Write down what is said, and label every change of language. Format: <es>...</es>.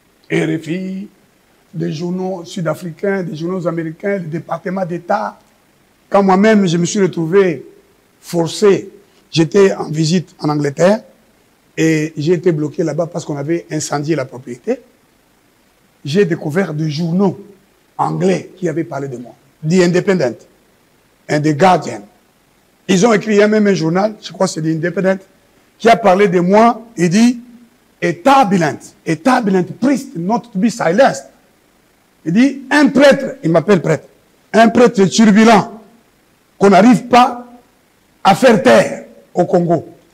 <fr>RFI, des journaux sud-africains, des journaux américains, le département d'État. Quand moi-même, je me suis retrouvé forcé, j'étais en visite en Angleterre et j'ai été bloqué là-bas parce qu'on avait incendié la propriété. j'ai découvert des journaux anglais qui avaient parlé de moi.</fr> <en>The Independent and The Guardian.</en> <fr>Ils ont écrit même un journal, je crois que c'est The Independent, qui a parlé de moi et dit</fr> <en>a turbulent priest not to be silenced.</en> <fr>Il dit un prêtre, il m'appelle prêtre, un prêtre turbulent qu'on n'arrive pas à faire taire au Congo.</fr>